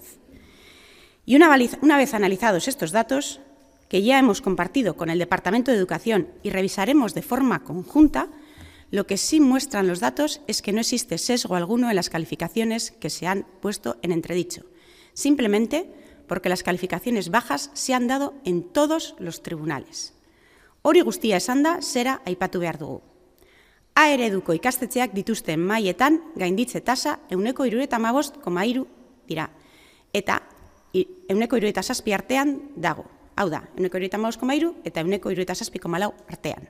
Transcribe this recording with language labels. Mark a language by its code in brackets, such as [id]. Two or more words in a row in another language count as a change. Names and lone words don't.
[es] Y una vez analizados estos datos, que ya hemos compartido con el Departamento de Educación y revisaremos de forma conjunta, lo que sí muestran los datos es que no existe sesgo alguno en las calificaciones que se han puesto en entredicho, simplemente porque las calificaciones bajas se han dado en todos los tribunales. [eu] Hori guztia esanda, zera aipatu behar dugu. A ereduko ikastetxeak dituzten mailetan gainditze tasa 75,3 dira, eta 177 artean dago. Hau da, 175,3 eta 177,4 artean.